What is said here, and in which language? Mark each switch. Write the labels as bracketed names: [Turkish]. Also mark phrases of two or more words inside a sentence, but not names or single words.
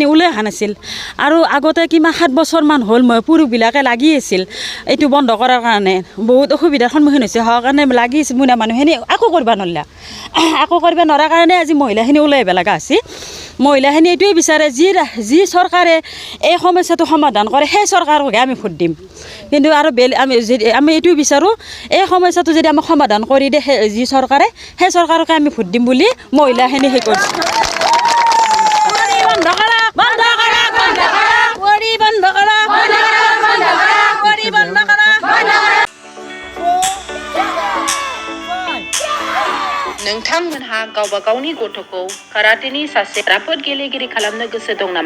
[Assamese] ওলাই অহা নাছিল আৰু আগতে কিমান 7 বছৰমান হ'ল পুৰুষবিলাকে লাগি আছিল এইটো বন্ধ কৰাৰ কাৰণে বহুত অসুবিধাৰ সন্মুখীন হৈছে হোৱাৰ কাৰণে লাগি আছে মুনা মানুহখিনি একো কৰিব নোৱাৰিলে একো কৰিব নোৱাৰাৰ কাৰণে আজি মহিলাখিনি ওলাই আহিব লগা হৈছে মহিলাখিনি এইটোৱে বিচাৰে যি চৰকাৰে এই সমস্যাটো সমাধান কৰে সেই চৰকাৰকহে আমি ভোট দিম কিন্তু আৰু আমি এইটোৱে বিচাৰোঁ এই সমস্যাটো যদি আমাক সমাধান কৰি দিয়ে যি চৰকাৰে সেই চৰকাৰকে আমি ভোট দিম বুলি মহিলাখিনি সেই কৰিছোঁ [Bodo] नोंथांमोनहा गावबा गावनि गथ'खौ काराटेनि सासे राफोद गेलेगिरि खालामनो गोसो दं नामा?